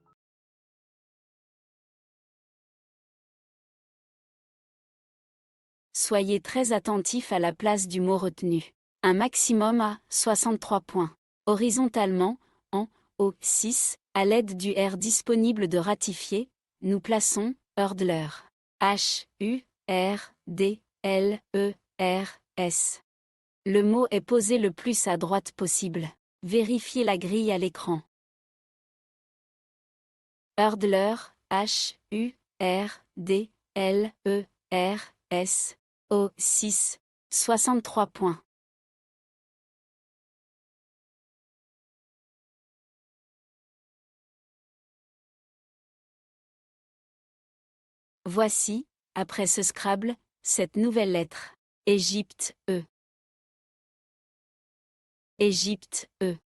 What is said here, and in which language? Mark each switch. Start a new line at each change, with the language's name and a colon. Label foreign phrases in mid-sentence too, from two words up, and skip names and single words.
French: Soyez très attentif à la place du mot retenu. Un maximum à 63 points. Horizontalement, en O6, à l'aide du R disponible de ratifier, nous plaçons Hurdler. H-U-R-D-L-E-R-S. Le mot est posé le plus à droite possible. Vérifiez la grille à l'écran. Hurdler, H-U-R-D-L-E-R-S, O6, 63 points. Voici, après ce Scrabble, cette nouvelle lettre. Égypte, E. Égypte, E.